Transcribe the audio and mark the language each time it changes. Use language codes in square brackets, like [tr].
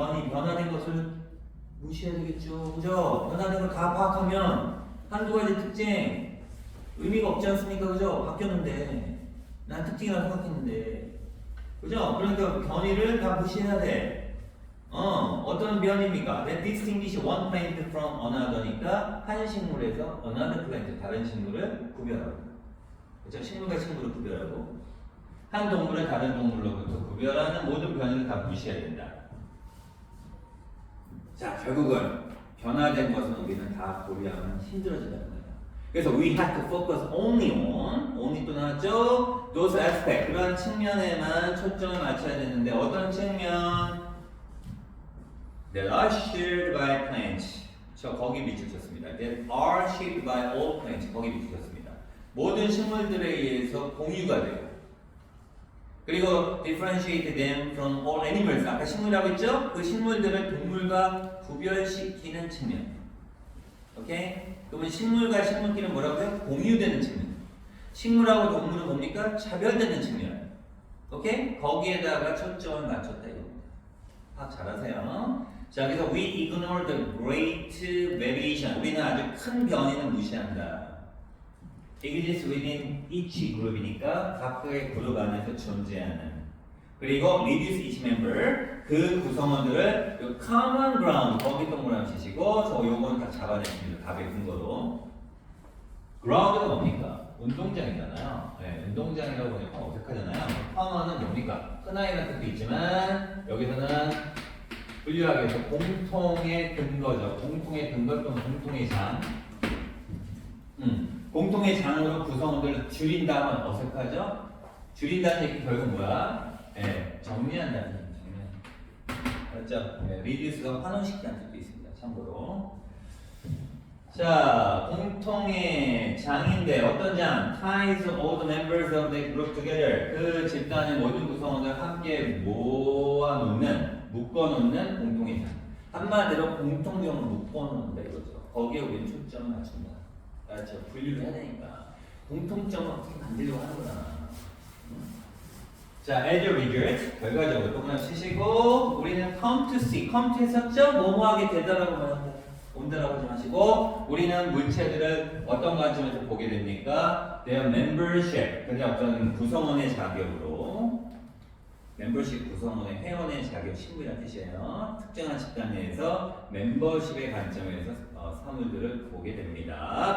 [ko] 변화된 것을 무시해야 되겠죠. 그죠? 변화된 걸 다 파악하면 한두 가지 특징 의미가 없지 않습니까? 그죠? 바뀌었는데 난 특징이라고 생각했는데 그죠? 그러니까 변이를 다 무시해야 돼. 어떤 변입니까? [en] That distinguish one plant from another [ko] 니까 한 식물에서 [en] another plant [ko] 다른 식물을 구별하고 그죠? 식물과 식물을 구별하고 한 동물을 다른 동물로부터 구별하는 모든 변이를 다 무시해야 된다. 자, 결국은 변화된 것은 우리는 다 고려하면 힘들어진다는 거예요. 그래서 [en] we have to focus only [ko] 또 나왔죠? [en] those aspect [ko] 그런 측면에만 초점을 맞춰야 되는데 어떤 측면? [en] that are shared by plants [ko] 저 거기 밑줄 쳤습니다. [en] that are shared by all plants [ko] 거기 밑줄 쳤습니다. 모든 식물들에 의해서 공유가 돼요. 그리고 [en] differentiate them from all animals [ko] 아까 식물이라고 했죠? 그 식물들을 동물과 구별시키는 측면. 오케이? 그러면 식물과 식물끼리 뭐라고요? 공유되는 측면. 식물하고 동물은 뭡니까? 차별되는 측면. 오케이? 거기에다가 초점을 맞췄다 이겁니다. 파악 잘하세요. 자, 그래서 [en] we ignore the great variation. [ko] 우리는 아주 큰 변이는 무시한다. [en] exists within each group [ko] 이니까 각각의 그룹 안에서 존재하는. 그리고 [en] reduce each member [ko] 그 구성원들을 그 [en] common ground [ko] 거기 동그라미 치시고 저 요거는 다 잡아냈습니다. 답의 근거로. ground가 뭡니까? 운동장이잖아요. 네, 운동장이라고 보니까 어색하잖아요. common은 뭡니까? 흔하게는 뜻도 있지만 여기서는 분류하기 위해서 공통의 근거죠. 공통의 근거 또는 공통의 장. 공통의 장으로 구성원들을 줄인다 하면 어색하죠? 줄인다는 얘기 결국 뭐야? 네, 정리한다는 얘기. 그렇죠? 네, reduce가 환원시키는 뜻도 있습니다. 참고로. 자, 공통의 장인데 어떤 장? [en] ties all the members of the group together. [ko] 그 집단의 모든 구성원을 함께 모아놓는, 묶어놓는 공통의 장. 한마디로 공통점을 묶어놓는다 이거죠. 거기에 우리는 초점을 맞춘다. 그렇죠? 분류를 해야 되니까 공통점을 어떻게 만들려고 하는구나. 자, [en] as a result [ko] 결과적으로 동그라미 치시고 우리는 [en] come to see, come to [ko] 했었죠? 뭐뭐하게 되다라고 말합니다. 온다라고 하지 마시고 우리는 물체들을 어떤 관점에서 보게 됩니까? [en] their membership, [ko] 그냥 어떤 구성원의 자격으로 membership 구성원의 회원의 자격 신분이라는 뜻이에요. 특정한 집단 내에서 멤버십의 관점에서 사물들을 보게 됩니다.